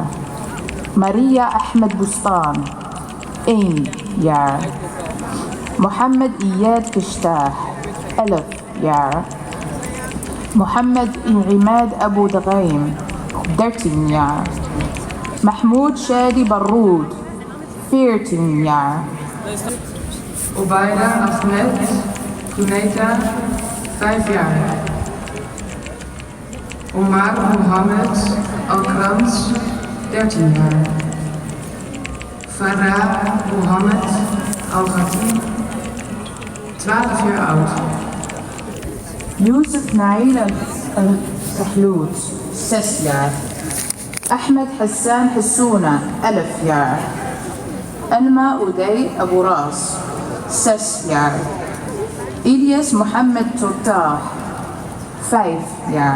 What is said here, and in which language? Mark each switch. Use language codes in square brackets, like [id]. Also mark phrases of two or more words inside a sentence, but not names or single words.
[nl] ماريا أحمد بستان 1 jaar. محمد إياد كشتاح 1000 jaar. محمد عماد أبو دغيم 13 jaar. محمود شادي برود 14 jaar. Obaida Ahmed Kuneta 5 jaar. Omar Mohammed Al-Krans 13 jaar. Farah Mohammed Al-Ghati 12 jaar oud. يوسف نعيل السحلوت 6 jaar. أحمد حسان حسونة 1000 jaar. أنما أودي أبو راس 6 jaar. إلياس محمد ترتاح 5 jaar.